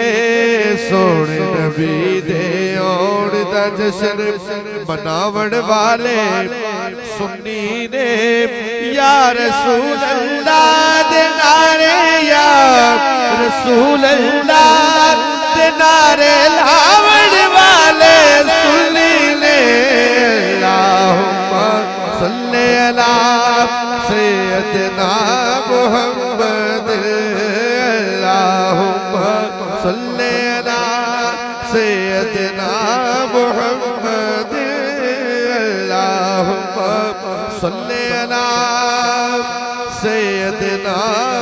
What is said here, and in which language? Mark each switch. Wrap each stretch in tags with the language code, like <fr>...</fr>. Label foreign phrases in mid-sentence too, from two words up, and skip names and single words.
<pa>سوہنے نبی دے آون دا جشن مناون والے سنی نے.</pa> <ar>يا رسول الله</ar> <pa>دے نعرے,</pa> <ar>يا رسول الله</ar> <pa>دے نعرے لاون والے سنی نے.</pa> <ar>اللهم صل على سيدنا محمد اللهم صل على سيدنا محمد اللهم صل على سيدنا</ar>